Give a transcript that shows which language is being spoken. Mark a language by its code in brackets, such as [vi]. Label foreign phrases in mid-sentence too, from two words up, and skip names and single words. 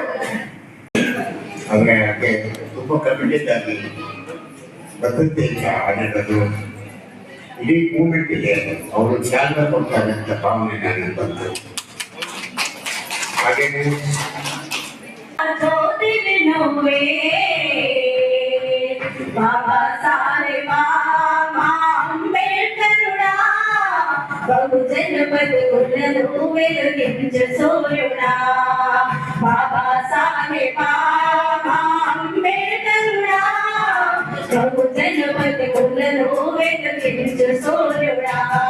[kn] ಆದ್ರೆ ಅದಕ್ಕೆ ತುಂಬಾ ಕಮ್ಯುನಿಟಿ ಭದ್ರತೆಯಿಂದ ಆಡಳಿತದ್ದು ಇಡೀ ಮೂವ್ಮೆಂಟ್ಗೆ ಅವರು ಚಾಲನೆ ಕೊಡ್ತಾರೆ ಅಂತ ಭಾವನೆ ನನಗೆ ಬಂತು. ಹಾಗೇನೆ [te] ಬಾಬಾ ಸಾಹೇಬ ಅಂಬೇಡ್ಕರುడా బహుజన బతుకులను వెలుగించు సూర్యుడా. బాబా సాహెబ అంబేడ్కరుడా బహుజన బతుకులను వెలుగించు సూర్యుడా.